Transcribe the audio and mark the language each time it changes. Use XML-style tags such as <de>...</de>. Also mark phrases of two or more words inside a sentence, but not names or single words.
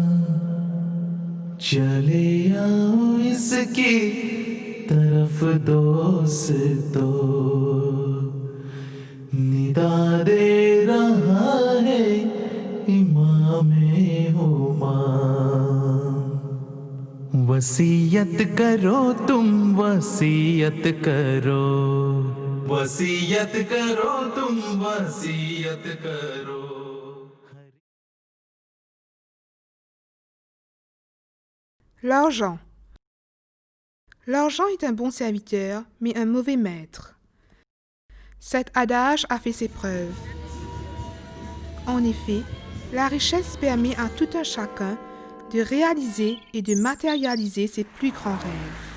<ur>چلے آؤ اس کی طرف دوستو، ندا دے رہا ہے امامِ ہما. وصیت کرو تم، وصیت کرو، وصیت کرو تم، وصیت کرو.</ur> <fr>L'argent. L'argent est un bon serviteur, mais un mauvais maître. Cet adage a fait ses preuves. En effet, la richesse permet à tout un chacun de réaliser et de matérialiser ses plus grands rêves.</fr>